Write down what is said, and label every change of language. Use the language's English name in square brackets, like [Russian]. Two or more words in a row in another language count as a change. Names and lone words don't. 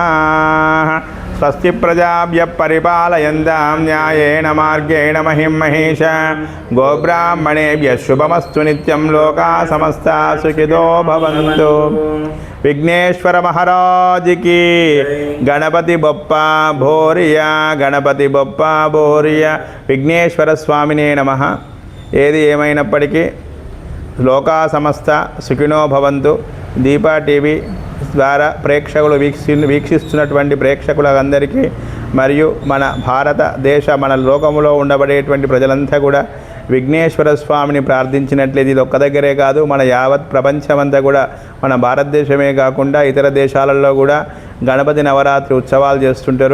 [Sanskrit] स्वस्ति प्रजाभ्यः परिपालयन्तां न्यायेन मार्गेण महिं महिष गोब्राह्मणेभ्यः शुभमस्तु नित्यं लोकाः समस्ताः सुखिनो भवन्तु विघ्नेश्वर महाराज [Marathi] की गणपति बप्पा भोरिया गणपति बप्पा भोरिया [Sanskrit] विघ्नेश्वर स्वामिने नमः [Telugu] ఏది ఏమైనప్పటికీ [Sanskrit] లోకా సమస్త సుఖినో భవంతు [Telugu] దీపా టీవీ ద్వారా ప్రేక్షకులు వీక్షిస్తున్నటువంటి ప్రేక్షకులందరికీ మరియు మన భారతదేశ మన లోకములో ఉండబడేటువంటి ప్రజలంతా కూడా విఘ్నేశ్వర స్వామిని ప్రార్థించినట్లయితే ఇది ఒక్క దగ్గరే కాదు, మన యావత్ ప్రపంచమంతా కూడా మన భారతదేశమే కాకుండా ఇతర దేశాలలో కూడా గణపతి నవరాత్రి ఉత్సవాలు చేస్తుంటారు.